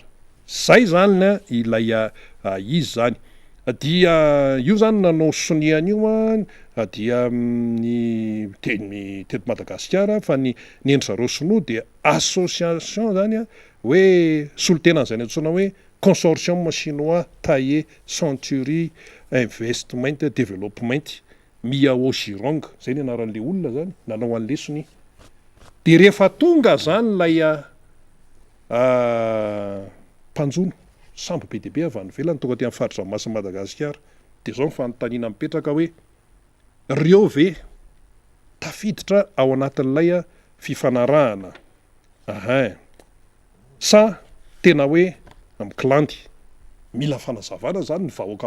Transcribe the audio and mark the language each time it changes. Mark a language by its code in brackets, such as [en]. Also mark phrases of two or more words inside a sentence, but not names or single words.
[mg] Zay zany ilay izy zany. Dia io zany nanao sonian'io dia ny teto Madagasikara fa ny endry zareo sinoa dia association zany hoe solotenan'izay antsoina hoe [fr] consortium chinois [mg] taillé century investment development Miao Girong, zay ny anaran'le olona zany nanao an'le sony. De rehefa tonga zany lay mpanjono sambo be deabe avy any velany tonga ty amin'ny faritra masin'i Madagasikara de zao ny fanontaniana mipetraka hoe reo ve tafiditra ao anatin'ilay fifanarahana sa tena hoe mikilandy mila fanazavana zany ny vahoaka